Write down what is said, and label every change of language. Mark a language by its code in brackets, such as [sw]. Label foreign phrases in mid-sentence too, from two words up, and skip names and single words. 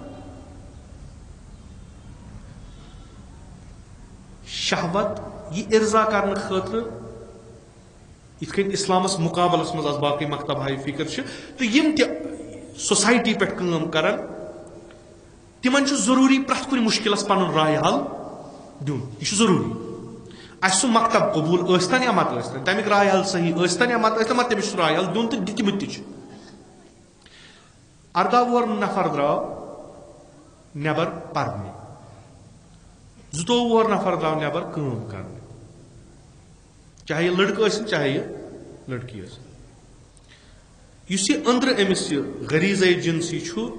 [ks] شہوت یہِ ارضا کرنہٕ خٲطرٕ یِتھ کٔنۍ اسلامس مُقابلس منٛز آز باقٕے مکتب ہاے فِکر چھِ تہٕ یِم تہِ سوسایٹی پٮ۪ٹھ کٲم کران تمن ضروری پرٛٮ۪تھ کُنہِ مُشکِلس پنُن رائے حل دیُن یہ ضروری اسہِ سُہ مکتب قبوٗل ٲسۍتن یا مت ٲسۍتن تمیُک رائے حل صحیح ٲسۍتن یا مت ٲسۍتن مگر تٔمِس چھُ رائے حل دیُن تہٕ دِتمٕتۍ تہِ چھِ 18 وُہر نفر درٛاو نٮ۪بر پرنہِ 22 وُہر نفر درٛاو نٮ۪بر کٲم کرنہِ چاہے یہ لڑکہٕ ٲسِن چاہے یہ لڑکی ٲسِن یُس یہِ أنٛدرٕ أمِس یہِ غریٖضے جنسی چھُ